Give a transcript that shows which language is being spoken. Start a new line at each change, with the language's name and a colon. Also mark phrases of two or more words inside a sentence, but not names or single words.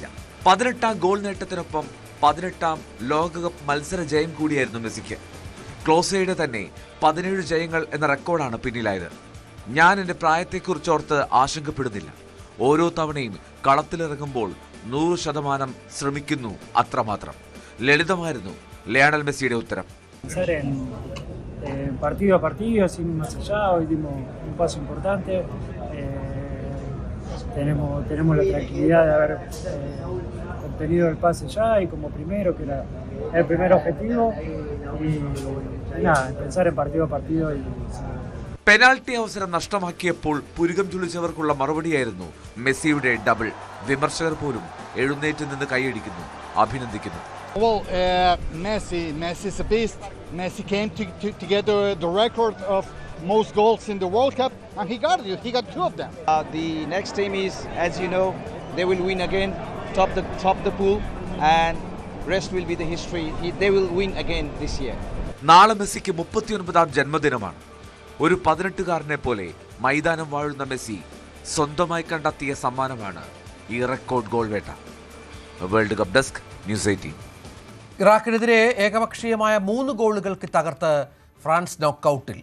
Malayalam: 18ാം ഗോൾ നേട്ടത്തിനൊപ്പം 18ാം ലോകകപ്പ് മത്സര ജയം കൂടിയായിരുന്നു മെസ്സിക്ക്. ക്ലോസയുടെ തന്നെ 17 ജയങ്ങൾ എന്ന റെക്കോർഡാണ് പിന്നിലായത്. ഞാൻ എൻ്റെ പ്രായത്തെക്കുറിച്ചോർത്ത് ആശങ്കപ്പെടുന്നില്ല. ഓരോ തവണയും കളത്തിലിറങ്ങുമ്പോൾ 100% ശ്രമിക്കുന്നു, അത്രമാത്രം. ലളിതമായിരുന്നു ലയണൽ മെസ്സിയുടെ ഉത്തരം.
Spanish: Partido a partido, sin más allá, hoy dimos un paso importante. Tenemos la tranquilidad de haber obtenido el pase ya y como primero, que era el primer objetivo. Y nada, pensar en partido a partido.
Malayalam: പെനാൽറ്റി അവസരം നഷ്ടമാക്കിയപ്പോൾ പുരുകം ചുളിച്ചവർക്കുള്ള മറുപടിയായിരുന്നു മെസ്സിയുടെ ഡബിൾ. വിമർശകർ പോലും എഴുന്നേറ്റ് നിന്ന് കൈയടിക്കുന്നു, അഭിനന്ദിക്കുന്നു.
English: Well, Messi is a beast. Messi came to get the record of most goals in the World Cup, and he got it. He got 2 of them. The next team is, as you know, they will win again, top the pool, and rest will be the history. They will win again this year.
Malayalam: നാളെ മെസ്സിക്ക് 39ാം ജന്മദിനമാണ്. ഒരു 18കാരനെ പോലെ മൈതാനം വാഴുന്ന മെസ്സി സ്വന്തമായി കണ്ടെത്തിയ സമ്മാനമാണ് ഈ റെക്കോർഡ് ഗോൾ വേട്ട.
English: World Cup Desk, News 18.
Malayalam: ഇറാഖിനെതിരെ ഏകപക്ഷീയമായ 3 ഗോളുകൾക്ക് തകർത്ത് ഫ്രാൻസ് നോക്കൌട്ടിൽ.